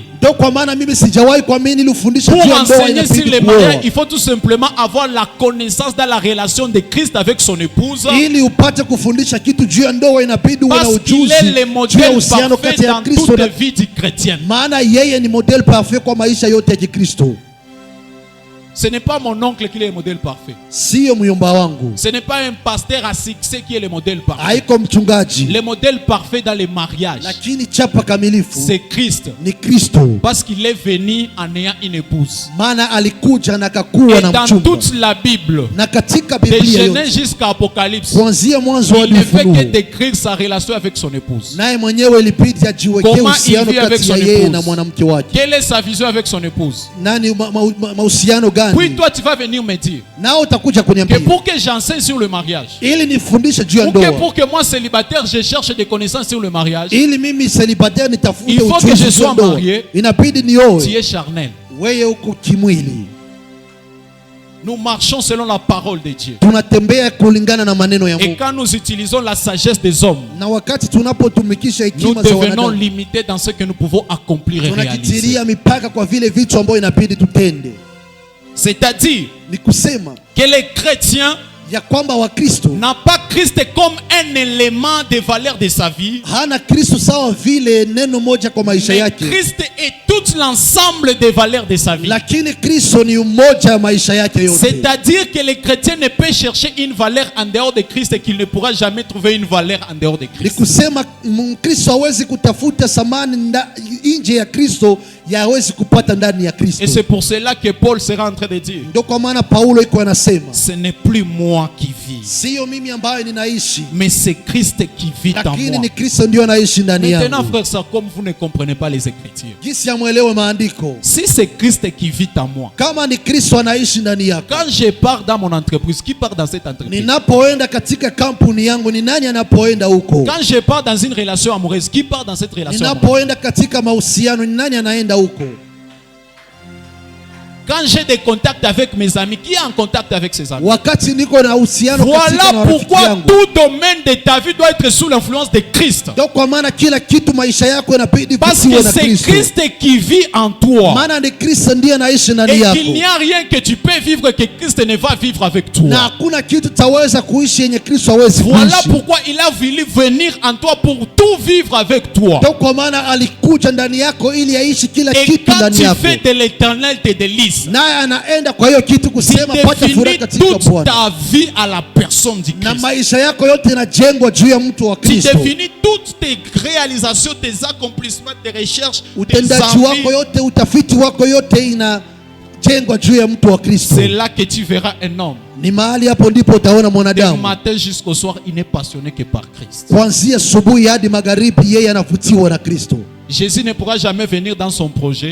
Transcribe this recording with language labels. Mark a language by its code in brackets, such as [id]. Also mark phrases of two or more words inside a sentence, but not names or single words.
[fr] Pour enseigner sur le mariage, il faut tout simplement avoir la connaissance dans la relation de Christ avec son épouse, parce qu'il est le modèle parfait dans toute la vie du chrétien. Ce n'est pas mon oncle qui est le modèle parfait. [sw] Sio muyomba wangu. [fr] Ce n'est pas un pasteur à succès qui est le modèle parfait. [sw] Haiko mchungaji. [fr] Le modèle parfait dans les mariages, [sw] lakini chapa kamilifu, [fr] c'est Christ. [sw] Ni Kristo. [fr] Parce qu'il est venu en ayant une épouse. [sw] Maana alikuja na kakuwa na mchumba. [fr] Et dans toute la Bible, [sw] na katika Biblia [fr] de Genèse jusqu'à Apocalypse, [sw] kuanzia mwanzo hadi Ufunuo, [fr] il ne fait que décrire sa relation avec son épouse. [sw] Naye mwenyewe ilibidi ajiwekee uhusiano kati ya yeye na mwanamke wake. [fr] Quelle est sa vision avec son épouse? [sw] Nani mahusiano gani? [fr] Puis toi tu vas venir me dire [sw] nao utakuja kuniambia [fr] que pour que j'enseigne sur le mariage, [sw] ili nifundishe juu ya [fr] ou [sw] ndoa, [fr] pour que moi célibataire je cherche des connaissances sur le mariage, [sw] ili mimi célibataire nitafute [fr] il faut que je sois marié, [sw] inabidi nioe. [fr] tu es charnel. [sw] Wewe uko kimwili. [fr] Nous marchons selon la parole de Dieu. [sw] Tunatembea kulingana na maneno ya Mungu. [fr] Et quand nous utilisons la sagesse des hommes, [sw] na wakati tunapotumikisha hekima za wanadamu, [fr] nous devenons limités dans ce que nous pouvons accomplir et réaliser. [sw] Tunakitilia mipaka kwa vile vitu ambavyo inabidi tutende. [fr] C'est-à-dire [sw] ni kusema [fr] que les chrétiens [sw] ya kwamba Wakristo [fr] n'a pas Christ comme un élément de valeur de sa vie. [sw] Hana Kristo sawa vile neno moja kwa maisha yake. [fr] Christ est tout l'ensemble des valeurs de sa vie. [sw] Lakini Kristo ni umoja wa maisha yake yote. [fr] C'est-à-dire que les chrétiens ne peuvent chercher une valeur en dehors de Christ et qu'il ne pourra jamais trouver une valeur en dehors de Christ. [sw] Ni kusema Mkristo hawezi kutafuta samani nje ya Kristo ya hawezi kupata ndani ya Kristo. [fr] Et c'est pour cela que Paul sera en train de dire, [sw] ndio kwa maana Paulo iko anasema, [fr] ce n'est plus moi qui vis, [sw] sio mimi ambaye ninaishi, [fr] mais c'est Christ qui vit en moi. [sw] Lakini ni Kristo ndio anaishi ndani yangu. [fr] Maintenant frère, ça comme vous ne comprenez pas les Écritures, [sw] jinsi amuelewe maandiko, [fr] si c'est Christ qui vit en moi, [sw] kama ni Kristo anaishi ndani yako, [fr] quand je pars dans mon entreprise, qui part dans cette entreprise? [sw] Ninapoenda katika kampuni yangu, ni nani anapoenda huko? [fr] Quand je pars dans une relation amoureuse, qui part dans cette relation? [sw] Ninapoenda katika mahusiano, ni nani anaenda huko? [fr] Quand j'ai des contacts avec mes amis, qui est en contact avec ses amis? [sw] Wakati niko na uhusiano katika [fr] voilà pourquoi tout domaine de ta vie doit être sous l'influence de Christ. [sw] Donc kwa maana kila kitu maisha yako yanabidi [fr] parce que c'est Christ qui vit en toi. [sw] Maana ni Kristo ndiye anaishi ndani yako. [fr] Et qu'il n'y a rien que tu peux vivre que Christ ne va vivre avec toi. [sw] Na hakuna kitu taweza kuishi yenye Kristo hawezi kuishi. [fr] Voilà pourquoi il a voulu venir en toi pour tout vivre avec toi. [sw] Donc kwa maana alikuja ndani yako ili aishi kila kitu ndani yako. [fr] Et quand tu fais de l'Éternel tes délices, [sw] naye anaenda kwa hiyo kitu kusema pata furaha katika Bwana. [fr] Ta vie à la personne du Christ. [sw] Na maisha yako yote yanajengwa juu ya mtu wa Kristo. [fr] Tu définis toutes tes réalisations, tes accomplissements, tes recherches, [sw] utendaji wako yote, utafiti wako yote inajengwa juu ya mtu wa Kristo. [fr] C'est là que tu verras un homme. [sw] Ni mahali hapo ndipo utaona mwanadamu. [fr] Du matin jusqu'au soir, il n'est passionné que par Christ. [sw] Kuanzia asubuhi hadi magharibi yeye anavutiwa na Kristo. [fr] Jésus ne pourra jamais venir dans son projet.